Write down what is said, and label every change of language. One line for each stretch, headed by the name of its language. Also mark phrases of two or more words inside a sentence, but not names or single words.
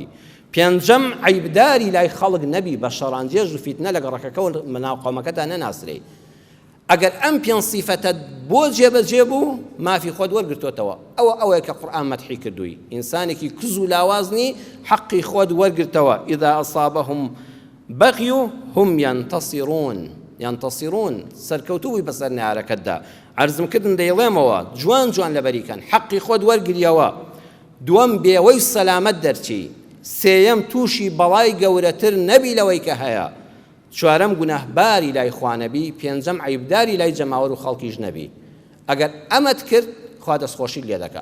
Central Kurdish: 5 عیبداری لای خەڵک نەبی، بە شەڕانجێژ و فیتنە لە گەڕەکەکە و مەناو قەومەکەتا نەناسرێ. ئەگەر ئەم 5 سیفەتە بۆ جێبەجێ بوو، مافی خۆت وەرگرتوتەوە. ئەوەیە کە قورئان مەدحی کردووی، ئینسانێکی کز و لاوازنی حەقی خۆت وەرگرتەوە.
Arabic: إذا أصابهم بغي هم ينتصرون، ينتصرون
Central Kurdish: سەرکەوتووی بەسەر نارەکەتدا. عەرزم کردن دەیڵێمەوە جوان جوان لەبەریکەن، حەقی خۆت وەرگریەوە. 2 بێوەی سەلامەت دەرچی. 3 تووشی بەڵای گەورەتر نەبی لەوەی کە هەیە. 4 گونەهباری لای خوا نەبی. 5 عیبداری لای جەماوەر و خەڵکیش نەبی. ئەگەر ئەمەت کرد، خوا دەستخۆشی لێ دەکات.